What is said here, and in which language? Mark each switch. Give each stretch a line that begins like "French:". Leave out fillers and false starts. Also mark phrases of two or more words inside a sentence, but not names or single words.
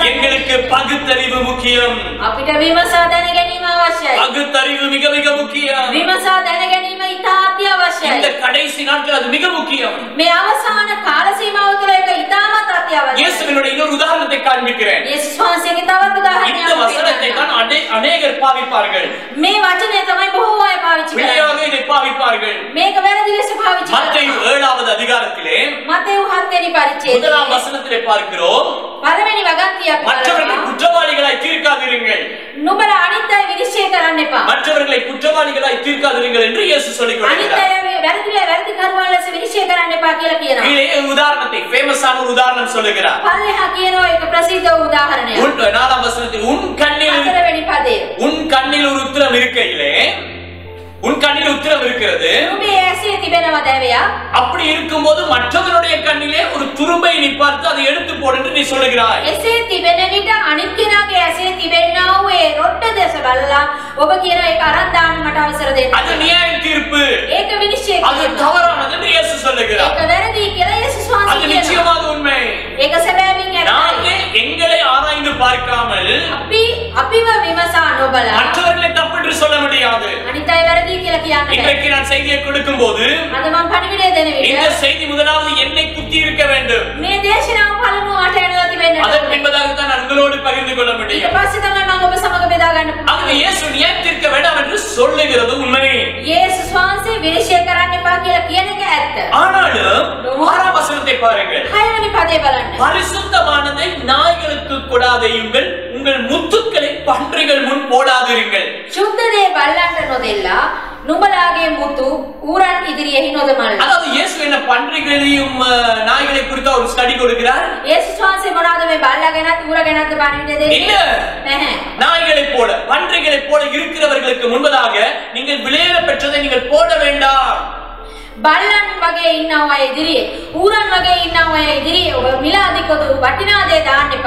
Tamil: எங்களுக்கு பகுத்தறிவு முக்கியம்.
Sinhala: අපිට විමසා දැන ගැනීම අවශ්‍යයි.
Tamil: பகுத்தறிவு மிக மிக முக்கியம்.
Sinhala: විමසා දැන ගැනීම ඉතා අත්‍යවශ්‍යයි.
Tamil: இந்த கடைசி நாட்கள் அது மிக முக்கியம்.
Sinhala: මේ අවසාන කාල සීමාව තුළ ඒක ඉතාමත් අත්‍යවශ්‍යයි.
Tamil: இயேசுவினுடைய இன்னொரு உதாரணத்தை காண்பிக்கிறேன்.
Sinhala: යේසුස් වහන්සේගේ තවත් උදාහරණයක්
Tamil: இந்த வசனத்தை தான் அநேகர் பாவிப்பார்கள்.
Sinhala: මේ වචනේ තමයි බොහෝ අය පාවිච්චි කරන්නේ.
Tamil: பிழையாக இதை பாவிப்பார்கள்.
Sinhala: මේක වැරදි ලෙස පාවිච්චි
Tamil: மத்தேயு
Sinhala: කරනවා.
Tamil: 7வது அதிகாரத்திலே
Sinhala: මතෙව් 7 වෙනි පරිච්ඡේදයේ
Tamil: முதலாம் வசனத்திலே பார்க்கிறோம்,
Sinhala: පළවෙනි වගන්තිය අපි
Tamil: மற்றவர்களை
Sinhala: බලනවා.
Tamil: குற்றவாளிகளாய் தீர்க்காதிருங்கள்,
Sinhala: නුඹලා අනිත් අය විනිශ්චය කරන්න එපා.
Tamil: மற்றவர்களை குற்றவாளிகளாய் தீர்க்காதிருங்கள் என்று இயேசு சொல்லிக்
Sinhala: අනිත්
Tamil: கொடுக்கிறார்.
Sinhala: අය වැරදි කරුවන් ලෙස විනිශ්චය කරන්න එපා කියලා කියනවා.
Tamil: கீழே ஒரு உதாரணத்தை ஃபேமஸான ஒரு உதாரணம் சொல்லுகிறார்.
Sinhala: පල්ලෙහා කියනවා ඒක ප්‍රසිද්ධ වූ උදාහරණයක්.
Tamil: 4ம் வசனத்தில் உன் கண்ணில்
Sinhala: 4 වෙනි පදේ
Tamil: ஒரு உத்திரம் இருக்கையிலே, உன் கண்ணில் உத்திரம் இருக்கிறது,
Sinhala: නුඹේ ඇසේ තිබෙනවා දැවයක්.
Tamil: அப்படி இருக்கும்போது மற்றவனுடைய கண்ணிலே ஒரு துரும்பை நீ பார்த்து அதை எடுத்து போடு என்று நீ சொல்லுகிறாய்.
Sinhala: එසේ තිබෙන විට අනිත් කෙනාගේ ඇසේ තිබෙනා වූ ඒ රොට්ට දැස බලලා ඔබ කියන ඒක අරන් දාන්න මට අවසර දෙන්න.
Tamil: அது நியாய தீர்ப்பு,
Sinhala: ඒක විනිශ්චය
Tamil: அது
Sinhala: කරනවා.
Tamil: தவறானது என்று இயேசு சொல்லுகிறார்.
Sinhala: ඒක වැරදි කියලා යේසුස්
Tamil: அது
Sinhala: වහන්සේ කියනවා.
Tamil: நிச்சயமாக உண்மை.
Sinhala: ඒක සැබෑවින්
Tamil: நாங்கள்
Sinhala: ඇත්තයි.
Tamil: எங்களை ஆராய்ந்து பார்க்காமல்
Sinhala: අපිව විමසා නොබලා
Tamil: மற்றவர்களை தப்பு என்று சொல்ல முடியாது.
Sinhala: අනිත් අය වැරදි කියලා කියන්න බෑ.
Tamil: இன்றைக்கு நான் செய்தியை கொடுக்கும் போது
Sinhala: අද මම පණිවිඩය දෙන
Tamil: இந்த
Sinhala: විට
Tamil: செய்தி முதலாவது என்னை குத்தி இருக்க வேண்டும்.
Sinhala: මේ දේශනාව පළමුව අට එනලා තිබෙන්නට
Tamil: அதன்
Sinhala: ඕනේ.
Tamil: பின்பதாக தான் நான் உங்களோடு பகிர்ந்து கொள்ள
Sinhala: ඊට
Tamil: முடியும்.
Sinhala: පස්සේ තමයි මම ඔබ සමග බෙදා ගන්න
Tamil: ஆகவே
Sinhala: පුළුවන්.
Tamil: இயேசு நியாயத்திற்க வேண்டாம் என்று சொல்லுகிறது உண்மை.
Sinhala: යේසුස් වහන්සේ විනිශ්චය කරන්න එපා කියලා කියන එක ඇත්ත.
Tamil: ஆனாலும் 6ம் வசனத்தை பாருங்கள்.
Sinhala: 6 වෙනි පදේ බලන්න.
Tamil: பரிசுத்தமானதை நாய்களுக்கு கொடாதேயுங்கள், உங்கள் முத்துக்களை பன்றிகள் முன் போடாதிருங்கள்.
Sinhala: සුද්ධ දේ බල්ලන්ට නොදෙල්ලා නුඹලාගේ මුතු ඌරන් ඉදිරියෙහි නොදමල්ලා.
Tamil: அதாவது இயேசு என்ன பன்றிகளையும் நாய்களை குறித்து ஒரு ஸ்டடி கொடுக்கிறார்?
Sinhala: යේසුස් වහන්සේ මොනවාද මේ බල්ලා ගැනත් ඌර ගැනත් පණිවිඩය
Tamil: இல்ல,
Sinhala: දෙන්නේ? නැහැ.
Tamil: நாய்களை போல பன்றிகளை போல இருக்கிறவர்களுக்கு முன்பதாக நீங்கள் விளைய பெற்றதை நீங்கள் போட வேண்டாம்.
Sinhala: බල්ලන් වගේ ඉන්නව අය ඉදිරියේ ඌරන් වගේ ඉන්නව අය ඉදිරියේ ඔබ මිලාදිකොතු වටිනා දේ දාන්න එපා.